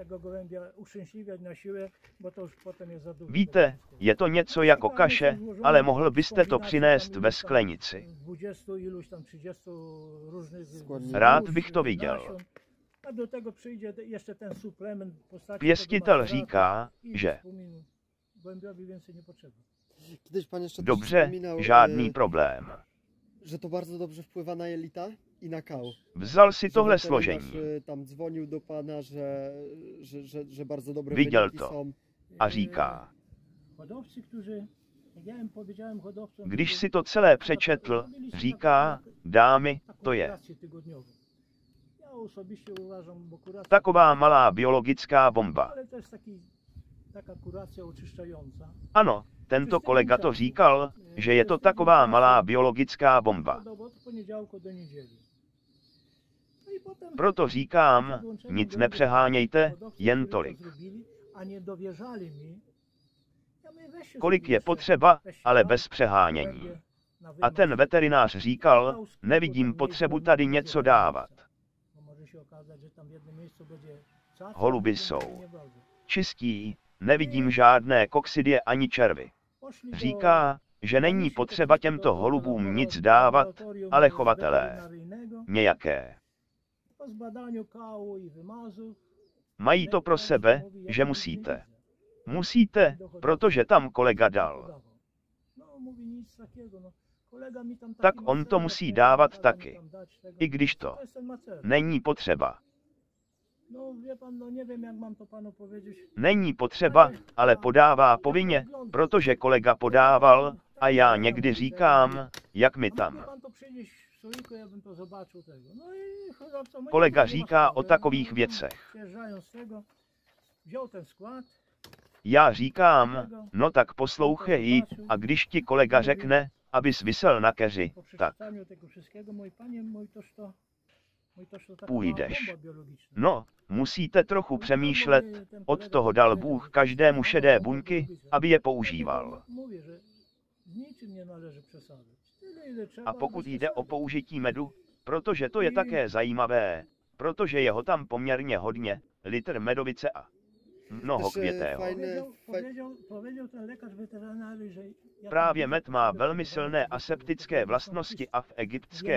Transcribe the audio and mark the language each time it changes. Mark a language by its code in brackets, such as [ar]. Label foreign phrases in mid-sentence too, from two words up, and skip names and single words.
[cs] Víte, je to něco jako kaše, ale mohl byste to přinést ve sklenici. Rád bych to viděl. Pěstitel říká, že [pl] Kiedyś pan jeszcze [cs] dobře, [pl] wspominał, [cs] žádný problém. [pl] że to bardzo dobrze wpływa na jelita? i na kał. [cs] Vzal si [pl] Że [cs] tohle [pl] weterynarz, [cs] složení [pl] tam dzwonił do pana, że bardzo dobre [cs] Viděl [pl] wyniki [cs] to. [pl] są. [cs] a říká, [pl] Hodowcy, którzy, jak ja im powiedziałem hodowcom, [cs] když si to celé přečetl, říká, dámy, to je [pl] Ja osobiście uważam, bo kuracja, [cs] taková malá biologická bomba. [pl] ale to jest taka kuracja oczyszczająca. [cs] Ano, tento kolega to říkal, že je to taková malá biologická bomba. [pl] Od poniedziałku do niedzieli. No i potem [cs] Proto říkám, nic nepřehánějte, [pl] hodowcy, [cs] jen [pl] którzy to [cs] tolik. [pl] zrobili, a nie dowierzali mi. Ja mówię, weźcie [cs] Kolik [pl] sobie [cs] je [pl] jeszcze, [cs] potřeba, [pl] weźcie [cs] ale [pl] tam, [cs] bez přehánění. [pl] gołębie na [cs] A [pl] wymaz. [cs] ten veterinář říkal, nevidím potřebu tady něco dávat. [pl] Bo może się okazać, że tam w jednym miejscu będzie caca, [cs] Holuby [pl] a w drugim [cs] jsou [pl] nie bardzo. [cs] čistí, nevidím žádné koksidie ani červy. [pl] Poszli do- [cs] Říká, že není potřeba těmto holubům nic dávat, ale chovatelé [pl] weterynaryjnego. [cs] nějaké. [pl] Po zbadaniu kału i wymazu [cs] Mají to pro sebe, že musíte. Musíte, protože tam kolega dal. [pl] No, mówi nic takiego, no. Kolega mi tam [cs] Tak [pl] taki on to macerek [cs] musí [pl] nie [cs] dávat [pl] kazał mi [cs] taky. [pl] tam dać tego. [cs] I když to [pl] To jest ten macerek. [cs] není potřeba. [pl] No wie pan, no nie wiem jak mam to panu powiedzieć. [cs] Není potřeba, ale podává povinně, protože kolega podával, a já někdy říkám, jak mi [pl] A mógłby [cs] tam. [pl] pan to przynieść w stoliku, ja bym to zobaczył tego. No i hodowca mówi, [cs] Kolega [pl] nie ma [cs] říká [pl] sprawy. [cs] o takových [pl] No, [cs] věcech. [pl] Przyjeżdżają z tego, wziął ten skład, [cs] Já říkám, no tak poslouchej, a když ti kolega řekne, abys visel na keři, [pl] po [cs] tak [pl] przeczytaniu tego wszystkiego, mój panie, mój toż to taka [cs] Půjdeš. [pl] bomba biologiczna. [cs] no, musíte trochu přemýšlet, od toho dal Bůh každému šedé buňky, aby je používal. [pl] Mówię, że z niczym nie należy przesadzać. Tyle, ile trzeba, [cs] A pokud [pl] bez [cs] jde o [pl] przesady. [cs] použití medu, protože to je také zajímavé, protože je ho tam poměrně hodně, litr medovice a mnoho [pl] Też, [cs] květého. [pl] Powiedział ten lekarz weterynarii, że ja [cs] Právě [pl] tam [cs] med má [pl] sobie [cs] velmi [pl] próbowałem [cs] silné [pl] sobie [cs] aseptické [pl] próbowałem [cs] vlastnosti a v egyptské